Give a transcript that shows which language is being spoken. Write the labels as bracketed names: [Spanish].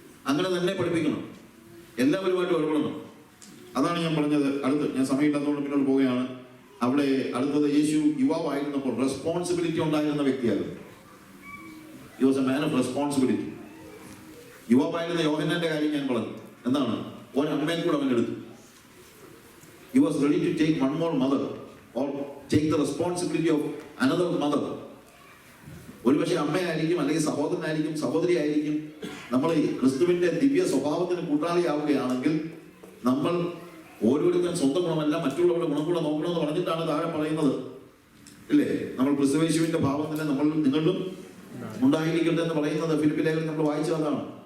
[Malayalam] അങ്ങനെ തന്നെ പഠിപ്പിക്കണം, എല്ലാവരുമായിട്ടും ഇടപെടണം. അതാണ് ഞാൻ പറഞ്ഞത്. ഞാൻ സമയമില്ലാത്തതുകൊണ്ട് പിന്നോട്ട് പോവുകയാണ്. അവിടെ അടുത്തത്, യേശു യുവാവായിരുന്നപ്പോൾ റെസ്പോൺസിബിലിറ്റി ഉണ്ടായിരുന്ന വ്യക്തിയായിരുന്നു. [English] He was a man of responsibility. [Malayalam] യുവാവായിരുന്ന യോഹന്നാന്റെ കാര്യം ഞാൻ പറഞ്ഞു. എന്താണ്? ഒരമ്മയെ കൂടെ അവൻ എടുത്തു. [English] He was ready to take one more mother or take the responsibility of another mother. [Malayalam] ഒരുപക്ഷെ അമ്മയായിരിക്കും, അല്ലെങ്കിൽ സഹോദരനായിരിക്കും, സഹോദരിയായിരിക്കും. നമ്മൾ ഈ ക്രിസ്തുവിന്റെ ദിവ്യ സ്വഭാവത്തിന് കൂട്ടാളിയാവുകയാണെങ്കിൽ നമ്മൾ ഓരോരുത്തരും സ്വന്തം ഗുണമല്ല മറ്റുള്ളവരുടെ ഗുണം കൂടെ നോക്കണമെന്ന് പറഞ്ഞിട്ടാണ് താഴെ പറയുന്നത്, ഇല്ലേ? നമ്മൾ ക്രിസ്തുയേശുവിന്റെ ഭാവം തന്നെ നിങ്ങളിലും ഉണ്ടായിരിക്കട്ടെ എന്ന് പറയുന്നത് ഫിലിപ്പി ലേഖനം നമ്മൾ വായിച്ചതാണ്.